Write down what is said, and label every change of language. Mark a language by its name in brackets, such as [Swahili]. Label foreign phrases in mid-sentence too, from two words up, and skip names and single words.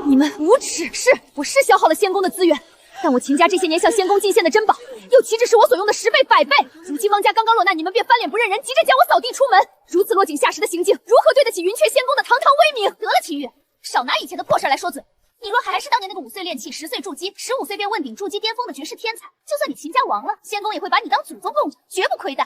[Chinese] 你们无耻！我是消耗了仙宫的資源，但我秦家這些年向仙宮進獻的珍寶，又豈止是我所用的10倍100倍？如今汪家剛剛落難，你們便翻臉不認人，急着將我掃地出門，如此落井下石的行徑，如何對得起雲雀仙宮的堂堂威名？得了，秦玉，少拿以前的破事來說嘴。你若還是當年那個5歲練氣、10歲築基、15歲便問鼎築基巔峰的絕世天才，就算你秦家亡了，仙宮也會把你當祖宗供着，絕不虧待。